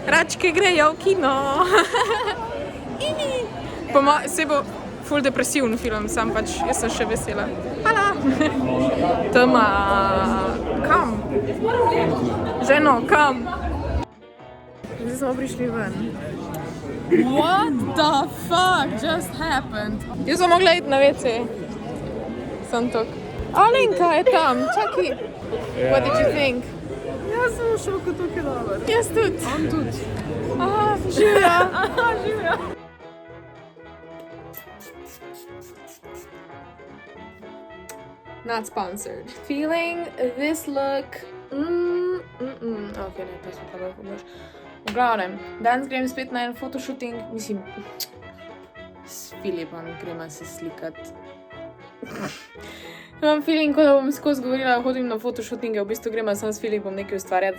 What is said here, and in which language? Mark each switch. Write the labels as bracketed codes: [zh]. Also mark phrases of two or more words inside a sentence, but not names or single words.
[sl] Račke grejo v kino. Se bo ful depresivni film, sam pač, jaz sem še vesela. Hvala! Tama, kam? Ženo, kam? Zdaj smo prišli ven. [en] What the fuck just happened? [sl] Jaz sem mogla iti na WC. Sam tok. Alenka je tam, čaki. [en] What did you think? [sl] Jaz sem v šoku, to je dobro. Jaz tudi. On tudi. Živja. Živja. [en] Not sponsored. Feeling this look. [sl] Ok, ne, to smo tako pomoč. V glavnem, danes grem spet na en fotoshooting, mislim, s Filipom gremo se slikati. Imam feeling, kot da bom skozi govorila, hodim na fotoshootinge, v bistvu gremo sam s Filipom nekaj ustvarjati.